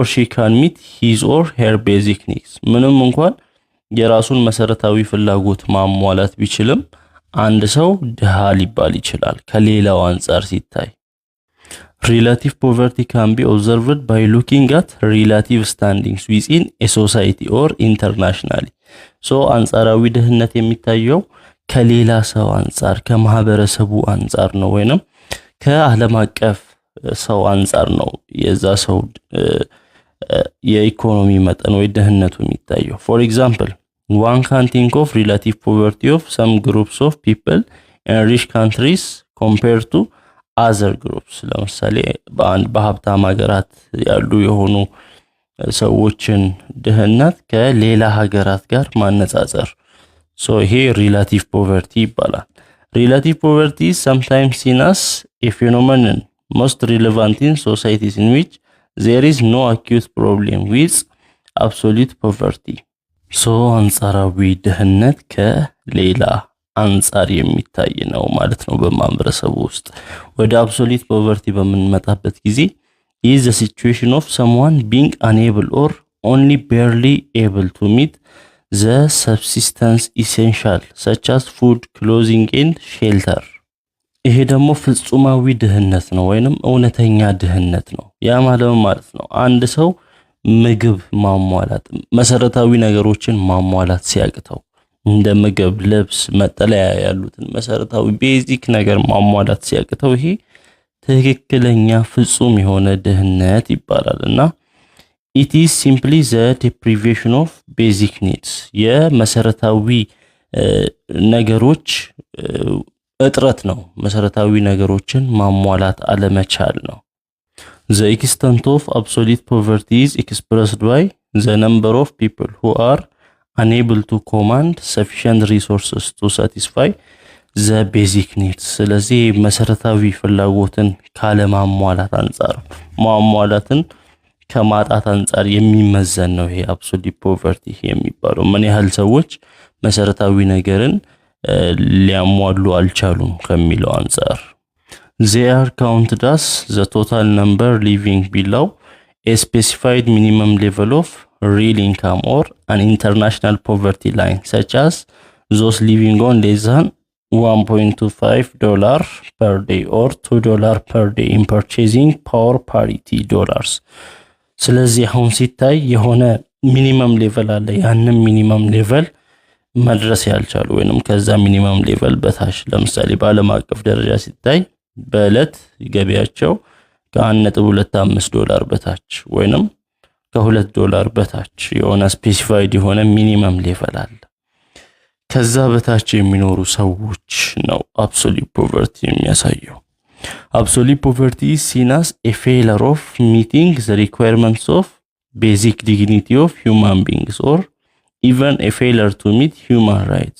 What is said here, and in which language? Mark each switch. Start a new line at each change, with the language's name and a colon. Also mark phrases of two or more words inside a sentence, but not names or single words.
English: she can meet his or her basic needs
Amharic: ምንም እንኳን የራሱን መሰረታዊ ፍላጎት ማሟላት ቢችልም አንድ ሰው ድሃ ሊባል ይችላል ከሌላው አንጻር ሲታይ
English: relative poverty can be observed by looking at relative standings within a society or internationally so
Amharic: አንጻራዊ ድህነት የሚታየው ከሌላ ሰው አንጻር ከማህበረሰቡ አንጻር ነው ወይንም ከዓለም አቀፍ ሰው አንጻር ነው የዛ ሰው የኢኮኖሚ መጠን ወይ ድህነቱ የሚታየው
English: for example one can think of relative poverty of some groups of people in rich countries compared to other groups
Amharic: ለምሳሌ በሀብታም ሀገራት ያሉ የሆኑ ሰዎችን ድህነት ከሌላ ሀገራት ጋር ማነጻጸር
English: so
Amharic: ይሄ relative poverty ይባላል
English: relative poverty is sometimes seen as a phenomenon most relevant in societies in which there is no acute problem with absolute poverty
Amharic: so አንጻራዊ ድህነት ከሌላ አንጻር የሚታይ ነው ማለት ነው በማህበረሰቡ ውስጥ ወደ
English: absolute poverty
Amharic: በመንመጣበት ጊዜ
English: is the situation of someone being unable or only barely able to meet the subsistence essential such as food
Amharic: clothing and shelter ይሄ ደግሞ ፍጹማዊ ድህነት ነው ወይንም እውነተኛ ድህነት ነው ያ ማለት ነው አንድ ሰው ምግብ ማሟላት መሰረታዊ ነገሮችን ማሟላት ሲያቅተው እንደ ምግብ ልብስ መጠለያ ያሉትን መሰረታዊ ቤዚክ ነገር ማሟላት ሲያቅተው ይሄ ትክክለኛ ፍጹም የሆነ ድህነት ይባላልና
English: it is simply the deprivation of basic needs
Amharic: የመሰረታዊ ነገሮች እጥረት ነው መሰረታዊ ነገሮችን ማሟላት አለመቻል ነው
English: the extent of absolute poverty is expressed by the number of people who are unable to command sufficient resources to satisfy the basic needs
Amharic: ስለዚህ መሰረታዊ ፍላጎትን ካለ ማሟላት አንፃር ማሟላትን ከማጣት አንፃር የሚመዘን ነው ይሄ
English: absolute poverty
Amharic: የሚባለው ምን ያህል ሰዎች መሰረታዊ ነገርን ሊያሟሉ አልቻሉም ከሚለው አንፃር
English: they are counted as the total number living below a specified minimum level of real income or an international poverty line such as those living on less than $1.25 per day or $2 per day in purchasing power parity dollars
Amharic: ስለዚህ አሁን ሲታይ የሆነ
English: minimum level
Amharic: አለ ያንን
English: minimum level
Amharic: መድረስ ያልቻሉ ወይንም ከዛ
English: minimum level
Amharic: በታች ለምሳሌ በዓለም አቀፍ ደረጃ ሲታይ በእለት ገቢያቸው ከ$1.25 በታች ወይንም ከ$2 በታች የሆነ ስፔሲፋይድ የሆነ
English: minimum level
Amharic: አለ። ከዛ በታች የሚኖሩ ሰዎች ነው
English: absolute poverty የሚያሳየው። Absolute poverty is seen as a failure of meeting the requirements of basic dignity of human beings or even a failure to meet human rights.